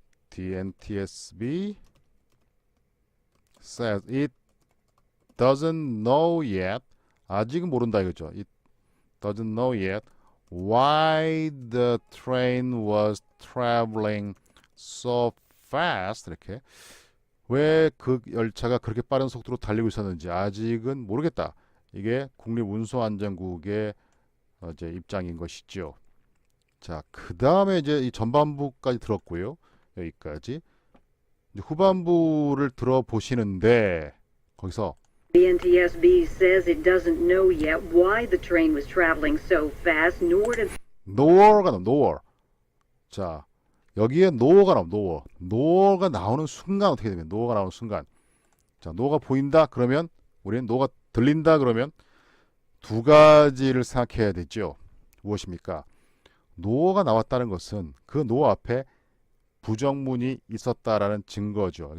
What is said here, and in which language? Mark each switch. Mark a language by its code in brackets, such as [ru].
[en] The NTSB says it doesn't know yet. [ko] 아직은 모른다 이거죠. [en] It doesn't know yet why the train was traveling so fast. [ko] 이렇게 왜 그 열차가 그렇게 빠른 속도로 달리고 있었는지 아직은 모르겠다. 이게 국립운수안전국의 이제 입장인 것이죠. 자, 그 다음에 이제 이 전반부까지 들었고요. 여기까지. 이제 후반부를 들어보시는데 거기서 [en] The NTSB says it doesn't know yet why the train was traveling so fast, nor did [ko] nore가 나와. nor. 자, 여기에 nore가 나와. [en] nor. [ko] nore가 나오는 순간 어떻게 되면 nore가 나오는 순간. 자, nore가 보인다 그러면 우리는 nore가 들린다 그러면 두 가지를 생각해야 되죠. 무엇입니까? nore가 나왔다는 것은 그 nore 앞에 부정문이 있었다라는 증거죠.